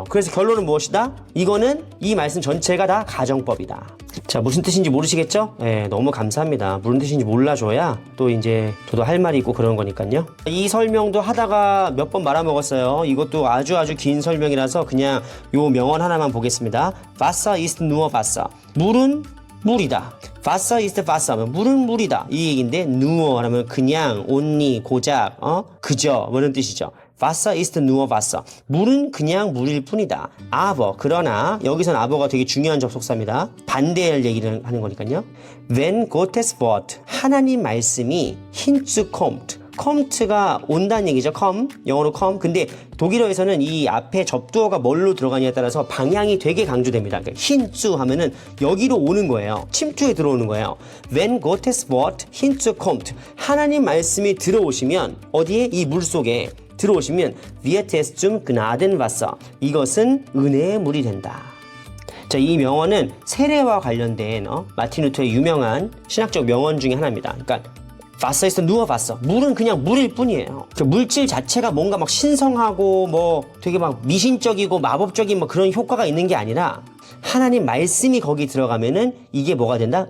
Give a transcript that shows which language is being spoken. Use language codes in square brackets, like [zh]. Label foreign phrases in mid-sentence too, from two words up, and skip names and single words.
[ko] 그래서 결론은 무엇이다? 이거는 이 말씀 전체가 다 가정법이다. 자, 무슨 뜻인지 모르시겠죠? 네, 너무 감사합니다. 무슨 뜻인지 몰라줘야 또 이제 저도 할 말이 있고 그런 거니까요. 이 설명도 하다가 몇 번 말아먹었어요. 이것도 아주 긴 설명이라서 그냥 요 명언 하나만 보겠습니다. [de] Wasser ist nur Wasser. [ko] 물은 물이다. [de] Wasser ist Wasser [ko] 하면 물은 물이다. 이 얘기인데 nur 하면 그냥, only, 고작, 그저 뭐 이런 뜻이죠. [de] Wasser ist nur Wasser. [ko] 물은 그냥 물일 뿐이다. aber 그러나 여기선 aber가 되게 중요한 접속사입니다. 반대할 얘기를 하는 거니까요. [de] Wenn Gottes Wort [ko] 하나님 말씀이 [de] hinzukommt. [ko] come가 온다는 얘기죠. come, 영어로 come. 근데 독일어에서는 이 앞에 접두어가 뭘로 들어가냐에 따라서 방향이 되게 강조됩니다. 그러니까 hinzu 하면은 여기로 오는 거예요. 침투에 들어오는 거예요. [de] When Gottes Wort hinzukommt. [ko] 하나님 말씀이 들어오시면 어디에? 이 물 속에 들어오시면 [de] wird es zum Gnadenwasser. [ko] 이것은 은혜의 물이 된다. 자, 이 명언은 세례와 관련된 마틴 루터의 유명한 신학적 명언 중에 하나입니다. [de] 그러니까 Wasser ist nur Wasser. [ko] 물은 그냥 물일 뿐이에요. 그 물질 자체가 뭔가 막 신성하고 뭐 되게 막 미신적이고 마법적인 뭐 그런 효과가 있는 게 아니라 하나님 말씀이 거기 들어가면은 이게 뭐가 된다?